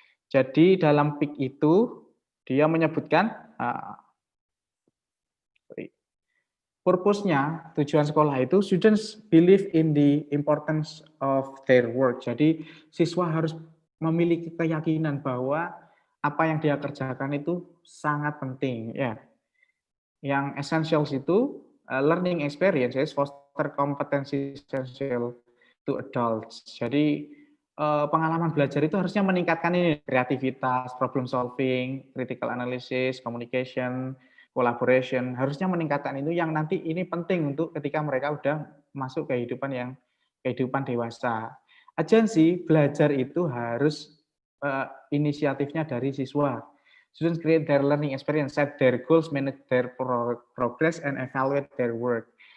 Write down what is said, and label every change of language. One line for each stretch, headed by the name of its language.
Indonesian: Jadi dalam PEAK itu dia menyebutkan purpose-nya, tujuan sekolah itu
English: students believe in the importance of their work.
Indonesian: Jadi siswa harus memiliki keyakinan bahwa apa yang dia kerjakan itu sangat penting ya.
English: Yang essentials itu learning experiences foster competency essential to adults.
Indonesian: Jadi pengalaman belajar itu harusnya meningkatkan ini kreativitas, problem solving, critical analysis, communication, collaboration, harusnya meningkatkan itu yang nanti ini penting untuk ketika mereka udah masuk kehidupan dewasa. Agensi belajar itu harus inisiatifnya dari siswa.
English: Students create their learning experience, set their goals, manage their progress, and evaluate their work.